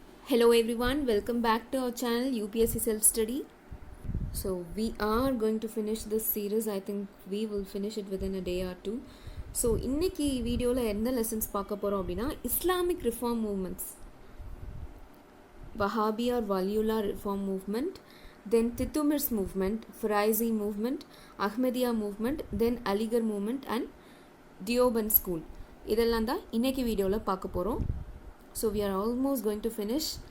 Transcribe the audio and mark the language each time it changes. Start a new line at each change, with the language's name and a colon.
English: Hello everyone, welcome back to our channel UPSC Self Study. So we are going to finish this series. I think we will finish it within a day or two.
Tamil: So இன்னைக்கு வீடியோவில் என்ன lessons பார்க்க போகிறோம் அப்படின்னா Islamic reform movements, Wahhabi R Waliullah reform movement, then தித்துமிர்ஸ் movement, ஃபிரைசி movement, Ahmadiyya movement, then Aligarh movement and தியோபன் school, இதெல்லாம் தான் இன்னைக்கு வீடியோவில் பார்க்க போகிறோம்.
English: So we are almost going to finish.